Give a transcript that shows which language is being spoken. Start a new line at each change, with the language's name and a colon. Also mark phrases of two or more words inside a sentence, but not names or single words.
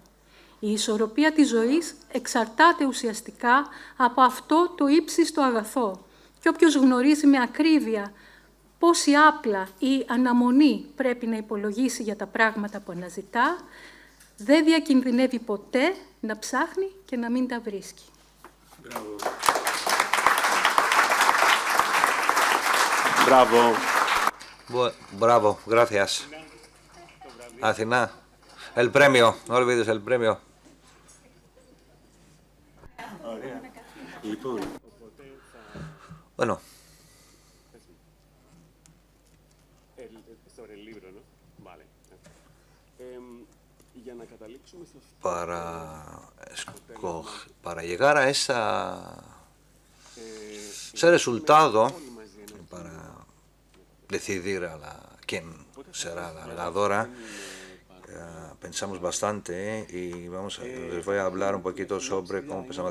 Greek: Η ισορροπία της ζωής εξαρτάται ουσιαστικά από αυτό το ύψιστο αγαθό, Και όποιος γνωρίζει με ακρίβεια πόση άπλα ή αναμονή πρέπει να υπολογίσει για τα πράγματα που αναζητά, δεν διακινδυνεύει ποτέ να ψάχνει και να μην τα βρίσκει. Μπράβο.
Spanish: Bravo, gracias. Αθηνά. El premio, no olvides el premio.
Greek: Λοιπόν,
Spanish: Bueno, sobre el libro, ¿no? Vale.
Greek: Για να καταλήξουμε σε αυτό.
Spanish: para llegar a ese resultado, para decidir quién será la ganadora, pensamos bastante y les voy a hablar un poquito sobre cómo pensamos.